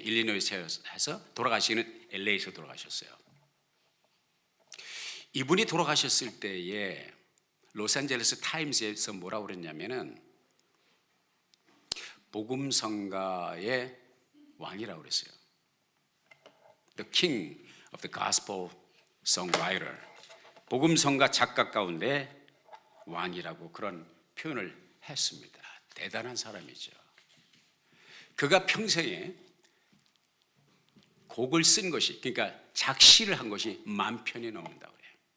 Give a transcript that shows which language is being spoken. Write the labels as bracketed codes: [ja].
[ko] 일리노이에서 돌아가시는 LA에서 돌아가셨어요. 이분이 돌아가셨을 때에 로스앤젤레스 타임스에서 뭐라고 그랬냐면은 복음성가의 왕이라고 그랬어요. [en] The King of the Gospel Songwriter. [ko] 복음성가 작가 가운데 왕이라고 그런 표현을 했습니다. 대단한 사람이죠. 그가 평생에 곡을 쓴 것이, 그러니까 작시를 한 것이 10,000편이 넘는다고 그래요.